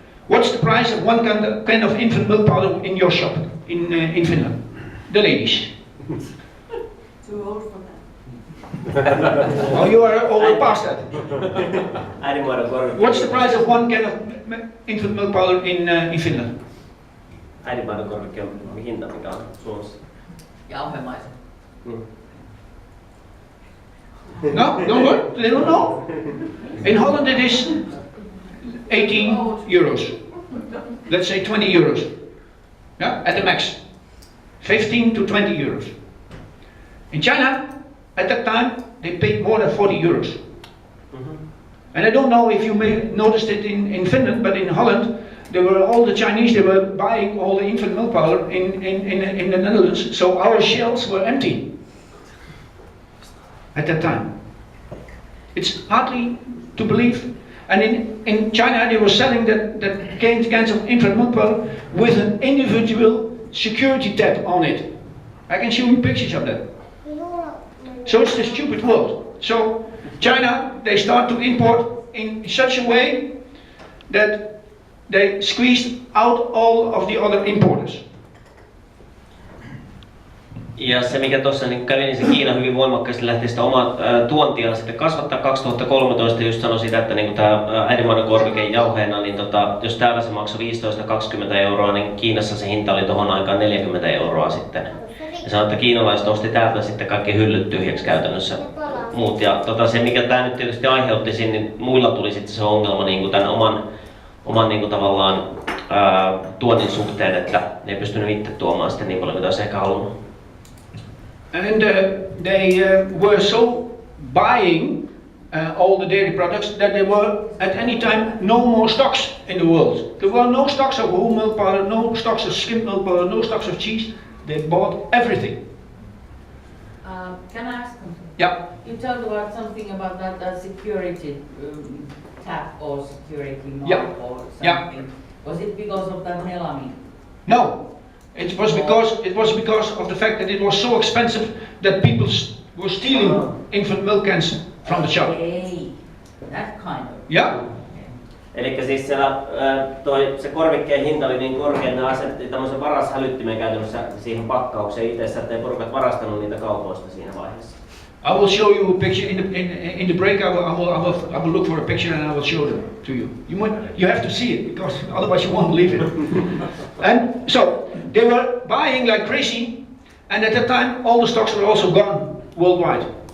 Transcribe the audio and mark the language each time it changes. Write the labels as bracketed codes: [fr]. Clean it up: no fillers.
[en] What's the price of 1 can of infant milk powder in your shop in Finland? The ladies. Too old for that. Oh, you are already past that. What's the price of 1 can of infant milk powder in Finland? [fi] Äidinmaidonkorvikki on hinta, mikä on Suomessa. Jauhemaisen. [en] No, don't worry, they don't know. In Holland it is 18 euros. Let's say 20 euros. Yeah, at the max. 15 to 20 euros. In China, at that time, they paid more than 40 euros. And I don't know if you may noticed it in Finland, but in Holland, there were all the Chinese, they were buying all the infant milk powder in the Netherlands, so our shelves were empty at that time. It's hardly to believe. And in China, they were selling that cans of infant milk powder with an individual security tab on it. I can show you pictures of that. So it's the stupid world. So China, they start to import in such a way that they squeezed out all of the other importers. [fi] Ja se mikä tuossa niin kävi, niin se Kiina hyvin voimakkaasti lähti sitä omaa tuontiaan sitten kasvattaa 2013, just sanoi sitä, että niin tämä äidinmaidon korvike jauheena, niin jos täällä se maksoi 15-20 euroa, niin Kiinassa se hinta oli tohon aikaan 40 euroa sitten. Ja sanoi, että kiinalaiset osti täältä sitten kaikki hyllyt tyhjäksi käytännössä muut. Ja se mikä tämä nyt tietysti aiheutti siinä, niin muilla tuli sitten se ongelma niin tämän oman niin tavallaan tuonnin suhteen, että ne ei pystynyt itse tuomaan sitten niin paljon mitä olisi ehkä halunnut. [en] And they were so buying all the dairy products that there were at any time no more stocks in the world. There were no stocks of whole milk powder, no stocks of skimmed milk powder, no stocks of cheese. They bought everything. Can I ask something? Yeah. You talked about something about that security tap or security mark or something. Yeah. Was it because of that melamine? No. It was because of the fact that it was so expensive that people were stealing infant milk cans from the shop. Hey, that kind of. Yeah. [fi] Eli siis siellä se korvikkeen hinta oli niin korkea, että ne asetti tämmöisen varashälyttimen käytännössä siihen pakkaukseen itsessä, ettei porukat varastanut niitä kaupoista siinä vaiheessa. [en] I will show you a picture in the break. I will look for a picture and I will show them to you. You have to see it because otherwise you won't believe it. And so they were buying like crazy, and at that time all the stocks were also gone worldwide.